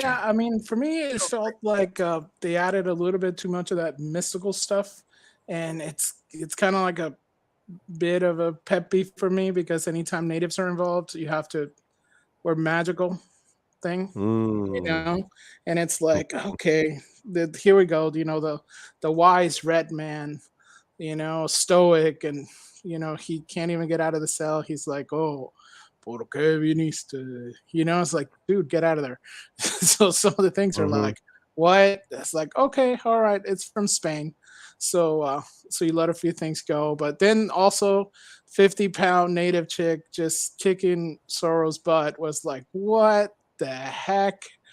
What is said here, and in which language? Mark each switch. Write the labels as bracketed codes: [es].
[en] Yeah, I mean, for me, it felt like they added a little bit too much of that mystical stuff, and it's kind of like a bit of a pet peeve for me, because anytime natives are involved, you have to wear magical thing, you know, and it's like, okay, here we go, you know, the wise red man, you know, stoic, and you know, he can't even get out of the cell. He's like, oh, [es] ¿por qué viniste? [en] You know, it's like, dude, get out of there. So some of the things are like, what? It's like, okay, all right, it's from Spain. So you let a few things go. But then also 50-pound native chick just kicking Zorro's butt was like, what the heck?